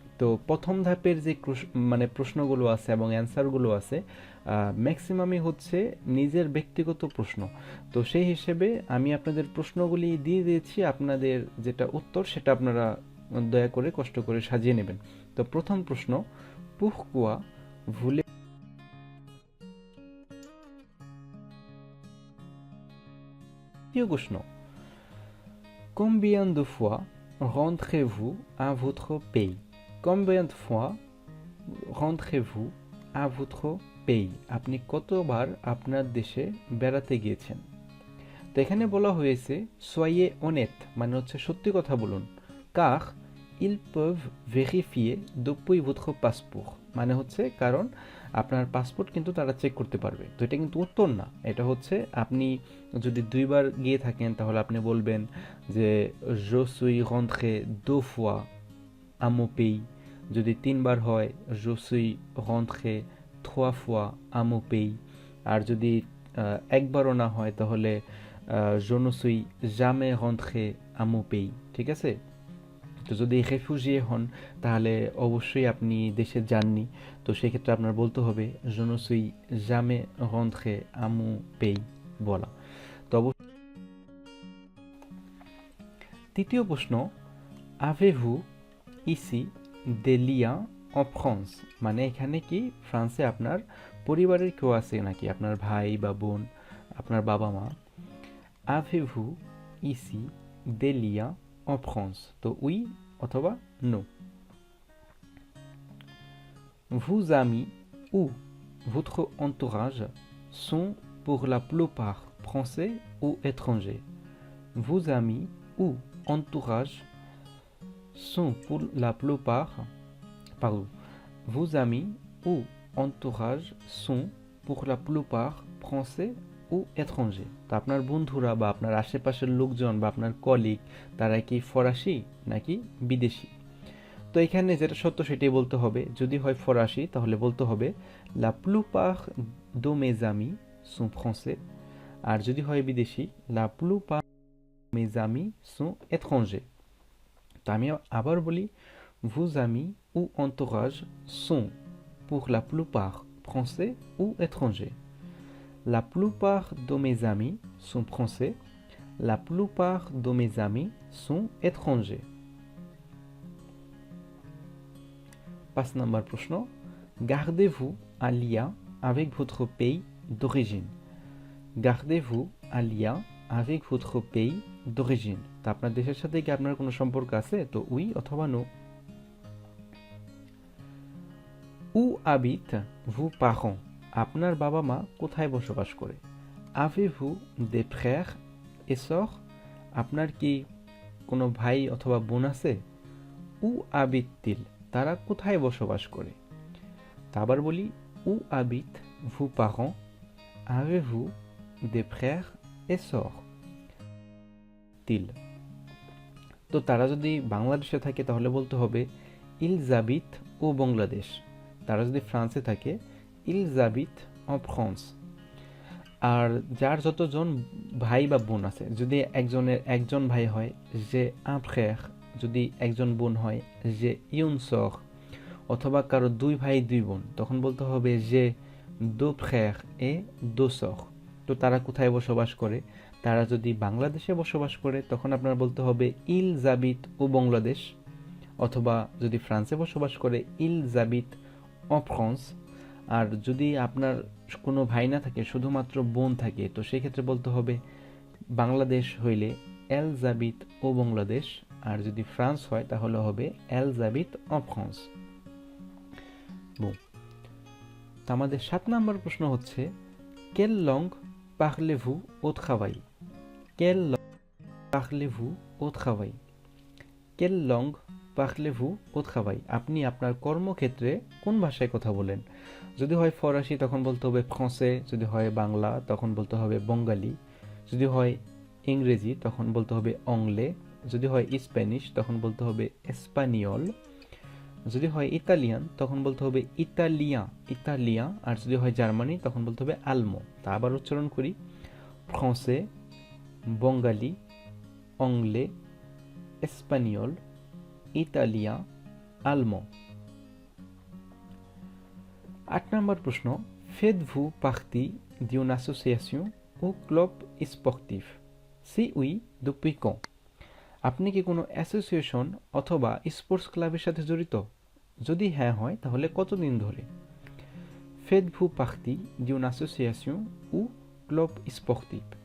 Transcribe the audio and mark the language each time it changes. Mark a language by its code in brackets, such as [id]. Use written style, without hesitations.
[bn] তো প্রথম ধাপের যে মানে প্রশ্নগুলো আছে এবং অ্যান্সারগুলো আছে ম্যাক্সিমামই হচ্ছে নিজের ব্যক্তিগত প্রশ্ন। তো সেই হিসেবে আমি আপনাদের প্রশ্নগুলি দিয়ে দিয়েছি, আপনাদের যেটা উত্তর সেটা আপনারা দয়া করে কষ্ট করে সাজিয়ে নেবেন। তো প্রথম প্রশ্ন, [fr] pourquoi voulez [bn] দ্বিতীয় প্রশ্ন, [fr] combien de fois rentrez-vous à votre pays? Combien de fois rentrez-vous à votre pays? [bn] আপনি কতবার আপনার দেশে বেড়াতে গিয়েছেন। তো এখানে বলা হয়েছে [fr] soyez honnête, [bn] মানে হচ্ছে সত্যি কথা বলুন, [fr] car ils peuvent vérifier depuis votre passeport, [bn] মানে হচ্ছে কারণ আপনার পাসপোর্ট কিন্তু তারা চেক করতে পারবে। তো এটা কিন্তু উত্তর না, এটা হচ্ছে আপনি যদি ২ বার গিয়ে থাকেন তাহলে আপনি বলবেন যে [fr] je suis rentré 2 fois à mon pays। [bn] যদি ৩ বার হয় [fr] je suis rentré 3 fois à mon pays। [bn] আর যদি একবারও না হয় তাহলে [fr] je ne suis jamais rentré à mon pays। [bn] ঠিক আছে? তো যদি রেফিউজিয়ে হন তাহলে অবশ্যই আপনি দেশে যাননি, তো সেক্ষেত্রে আপনার বলতে হবে [fr] je ne suis jamais rentré à mon pays [bn] বলা। তো তৃতীয় প্রশ্ন, [fr] avez-vous ici des liens en France, [bn] মানে এখানে কি ফ্রান্সে আপনার পরিবারের কেউ আছে নাকি, আপনার ভাই বা বোন, আপনার বাবা মা। [fr] avez-vous ici des liens en France, তো oui অথবা no। vos amis ou votre entourage sont pour la plupart français ou étrangers. Vos amis ou entourage sont pour la plupart, pardon, vos amis ou entourage sont pour la plupart français ও étranger। [bn] তো আপনার বন্ধুরা বা আপনার আশেপাশের লোকজন বা আপনার colleague তারা কি ফরাসি নাকি বিদেশি? তো এখানে যেটা সত্য সেটাই বলতে হবে। যদি হয় ফরাসি তাহলে বলতে হবে [fr] la plupart de mes amis sont français। [bn] আর যদি হয় বিদেশি [fr] la plupart de mes amis sont étrangers। [bn] তো আমি আবার বলি [fr] vos amis ou entourage sont pour la plupart français ou étrangers। La plupart de mes amis sont français। La plupart de mes amis sont étrangers। [bn] 5 নম্বর প্রশ্ন [fr] Gardez-vous un lien avec votre pays d'origine। Gardez-vous un lien avec votre pays d'origine। [bn] তো আপনার দেশের সাথে কি আপনার কোনো সম্পর্ক আছে? তো oui অথবা no। [fr] Où habitent vos parents? [bn] আপনার বাবা মা কোথায় বসবাস করে? [fr] Avez-vous des frères et sœurs? [bn] আপনার কি কোনো ভাই অথবা বোন আছে? [fr] Où habitent-ils? [bn] তারা কোথায় বসবাস করে? তা আবার বলি [fr] Où habitent vos parents? Avez-vous des frères et sœurs? [bn] তিল তো তারা যদি বাংলাদেশে থাকে তাহলে বলতে হবে [fr] ils habitent au [bn] বাংলাদেশ। তারা যদি ফ্রান্সে থাকে [fr] ils habitent en France। [bn] আর যার যতজন ভাই বা বোন আছে যদি একজন ভাই হয় যে un frère, যদি একজন বোন হয় যে une sœur, অথবা কারো দুই ভাই দুই বোন তখন বলতে হবে যে [fr] deux frères et deux sœurs। [bn] তো তারা কোথায় বসবাস করে? তারা যদি বাংলাদেশে বসবাস করে তখন আপনার বলতে হবে [fr] ils habitent au [bn] বাংলাদেশ, অথবা যদি ফ্রান্সে বসবাস করে [fr] ils habitent en France। [bn] আর যদি আপনার কোনো ভাই না থাকে শুধুমাত্র বোন থাকে তো সেই ক্ষেত্রে বলতে হবে বাংলাদেশ হইলে [fr] elles habitent au [bn] বাংলাদেশ, আর যদি ফ্রান্স হয় তাহলে হবে [fr] elles habitent en France। [bn] তো আমাদের 7 নম্বর প্রশ্ন হচ্ছে [fr] quelle langue parlez-vous au travail? Quelle langue parlez-vous au travail? Quelle langue parlez-vous au travail? [bn] আপনি আপনার কর্মক্ষেত্রে কোন ভাষায় কথা বলেন? যদি হয় ফরাসি তখন বলতে হবে ফ্রান্সে, যদি হয় বাংলা তখন বলতে হবে বঙ্গালী, যদি হয় ইংরেজি তখন বলতে হবে অংলে, যদি হয় স্প্যানিশ তখন বলতে হবে এসপানিয়ল, যদি হয় ইতালিয়ান তখন বলতে হবে ইতালিয়ান, আর যদি হয় জার্মানি তখন বলতে হবে আলমো। তা আবার উচ্চারণ করি ফ্রান্সে, বঙ্গালী, অংলে, এসপানিয়ল, ইতালিয়ান, আলমো। 8 নম্বর প্রশ্ন [fr] Faites-vous partie d'une association ou club sportif? Si oui, depuis quand? [bn] আপনি কি কোনো অ্যাসোসিয়েশন অথবা স্পোর্টস ক্লাবের সাথে জড়িত? যদি হ্যাঁ হয় তাহলে কতদিন ধরে? [fr] Faites-vous partie d'une association ou club sportif?